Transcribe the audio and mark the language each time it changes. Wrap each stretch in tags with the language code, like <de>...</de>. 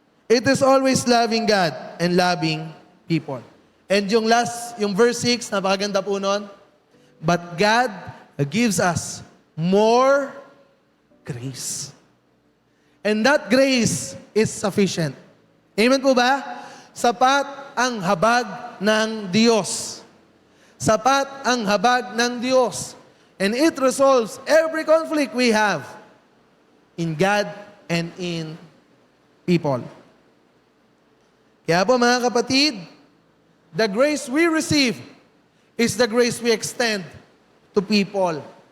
<en>It is always loving God and loving people. And yung verse 6,</en> <tl>napakaganda po nun.</tl> <en>But God gives us more grace. And that grace is sufficient.</en> <tl>Amen po ba? Sapat ang habag ng Diyos. Sapat ang habag ng Diyos.</tl> <en>And it resolves every conflict we have in God and in people.</en> <tl>Kaya po mga kapatid,</tl> <en>the grace we receive is the grace we extend to people.</en>